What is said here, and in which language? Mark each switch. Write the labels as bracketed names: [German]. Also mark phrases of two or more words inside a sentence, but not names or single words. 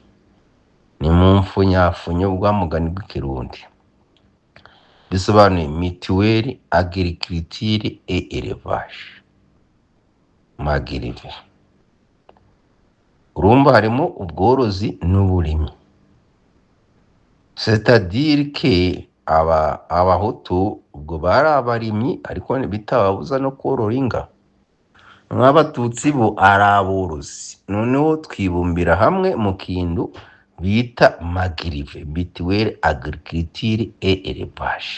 [Rundi] Ni mu mfunyafunyo bwa mugani bw'Ikirundi, bisobanuye Mutuelle Agriculture et Élevage. Magirive urumva harimo ubworozi n'uburimyi, [French] c'est-à-dire que [Rundi] Abahutu ubwo bari abarimyi, ariko bitababuza no korora inga. N'Abatutsi bo ari aborozi. Noneho twibumbira hamwe mu kindu bita Magirive, Mutuelle Agriculture et Élevage.